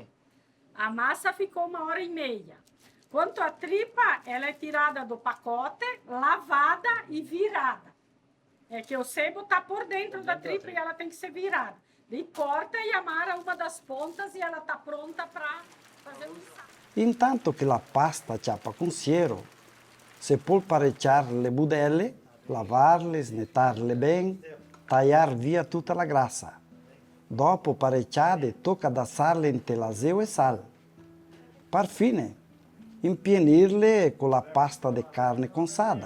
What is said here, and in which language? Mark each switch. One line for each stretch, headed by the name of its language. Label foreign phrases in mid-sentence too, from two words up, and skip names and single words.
Portuguese: A massa ficou 1h30. Quanto à tripa, ela é tirada do pacote, lavada e virada. É que o sebo está por dentro da tripa e ela tem que ser virada. Daí corta e amara uma das pontas e ela está pronta para fazer o sal.
Venetian: Intanto che la pasta ciappa con siero, se può parecchiare le budelle, lavarle, snettarle bene, tagliare via tutta la grassa. Dopo parecchiate tocca assarle in telaseo e sal. Per fine, impienirle con la pasta di carne consada.